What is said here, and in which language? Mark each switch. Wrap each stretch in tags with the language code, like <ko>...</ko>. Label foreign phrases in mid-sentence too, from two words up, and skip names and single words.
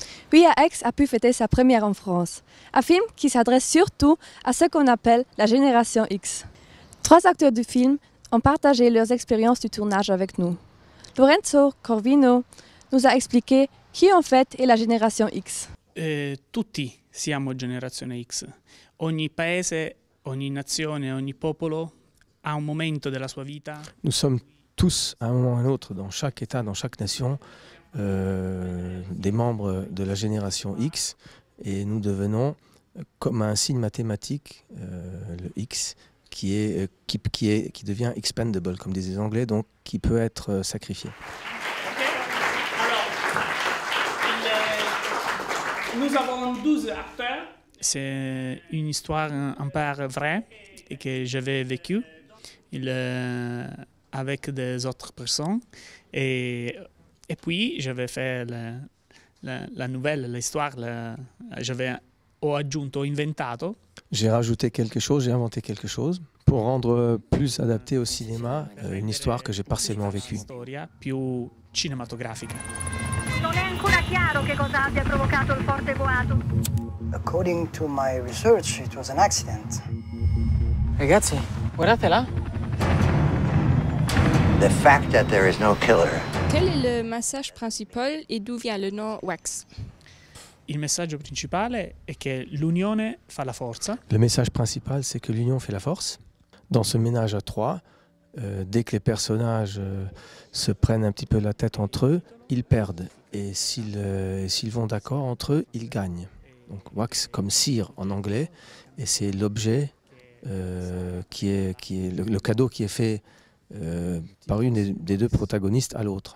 <fr>Oui, Aix a pu fêter sa première en France. Un film qui s'adresse surtout à ce qu'on appelle la génération X. 3 acteurs du film ont partagé leurs expériences du tournage avec nous. Lorenzo Corvino nous a expliqué qui en fait est la génération X.</fr> <it>Tutti siamo generazione X. Ogni paese, ogni nazione, ogni popolo a un momento della sua vita.</it> <fr>Nous sommes tous, à un moment ou à un autre, dans chaque État, dans chaque nation, des membres de la génération X, et nous devenons comme un signe mathématique, le X, qui devient expendable, comme disaient les Anglais, donc qui peut être sacrifié. Nous avons 12 acteurs. C'est une histoire un peu vraie et que j'avais vécue avec des autres personnes. Et puis, j'avais fait la nouvelle, l'histoire,</fr> <it>ho aggiunto, ho inventato.</it> <fr>J'ai rajouté quelque chose, j'ai inventé quelque chose pour rendre plus adapté au cinéma une histoire que j'ai partiellement vécue.</fr> <it>Una storia più cinematografica. Non è ancora chiaro che cosa abbia provocato il forte boato.</it> <en>According to my research, it was an accident.</en> <it>Ragazzi, guardate là.</it> <en>The fact that there is no killer.</en> <fr>Quel est le message principal et d'où vient le nom Wax?</fr> <it>Il messaggio principale è che l'unione fa la forza.</it> <fr>Le message principal, c'est que l'union fait la force. Dans ce ménage à 3, dès que les personnages se prennent un petit peu la tête entre eux, ils perdent. Et s'ils vont d'accord entre eux, ils gagnent. Donc wax comme cire en anglais, et c'est l'objet qui est le cadeau qui est fait par une des deux protagonistes à l'autre.</fr>